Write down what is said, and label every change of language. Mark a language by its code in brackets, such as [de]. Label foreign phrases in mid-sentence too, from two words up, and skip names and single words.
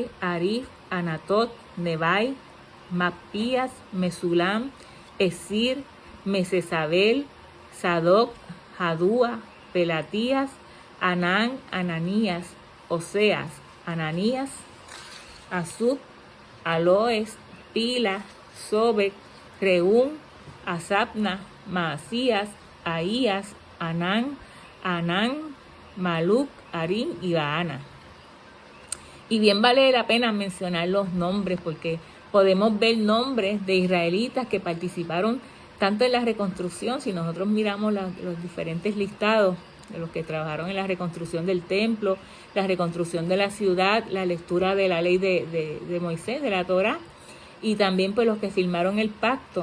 [es] Arif, Anatot, Nebai, Mapías, Mesulam, Esir, Mesesabel, Sadoc, Jadúa, Pelatías, Anán, Ananías, Oseas, Ananías, Azub, Aloes, Pila, Sobek, Reún, Asapna, Maasías, Ahías, Anán, Maluc, Arín y Baana. Y bien vale la pena mencionar los nombres porque podemos ver nombres de israelitas que participaron tanto en la reconstrucción, si nosotros miramos los diferentes listados de los que trabajaron en la reconstrucción del templo, la reconstrucción de la ciudad, la lectura de la ley de Moisés, de la Torá, y también pues los que firmaron el pacto.